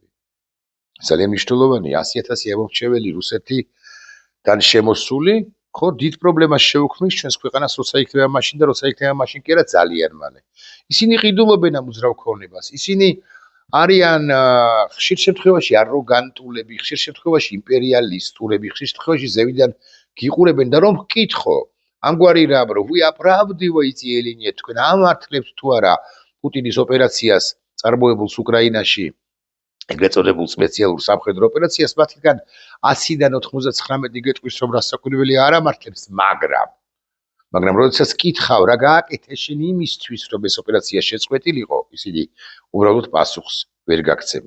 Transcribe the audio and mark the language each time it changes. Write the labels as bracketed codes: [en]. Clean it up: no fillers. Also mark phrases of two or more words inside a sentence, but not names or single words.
[ka] ძალიან მნიშვნელოვანია 100,000 ამომრჩეველი რუსეთიდან შემოსული, ხო, დიდ პრობლემას შეუქმნის ჩვენს ქვეყანას, როცა იქნება მაშინ და როცა იქნება მაშინ კი არა ძალიან მალე. ისინი ყიდულობენ ამ უზრავ ქონებას. ისინი არიან ხშირ შემთხვევაში აროგანტულები, ხშირ შემთხვევაში იმპერიალისტურები, ხშირ შემთხვევაში ზევიდან გიყურებენ და რომ ვკითხო, ამგვარი რამ რომ [ru] вы оправдываете или нет, [ka] თქვენ ამართლებთ თუ არა პუტინის ოპერაციას წარმოებულს უკრაინაში, ეგრეთ წოდებულ სპეციალურ სამხედრო ოპერაციას, მათგან 100-დან 99 გეტყვის რომ რასაკვირველი არ ამართლებს, მაგრამ როდესაც კითხავ რა გააკეთე შენ იმისთვის რომ ეს ოპერაცია შეწყვეტილიყო, ისინი უბრალოდ პასუხს ვერ გაგცემენ.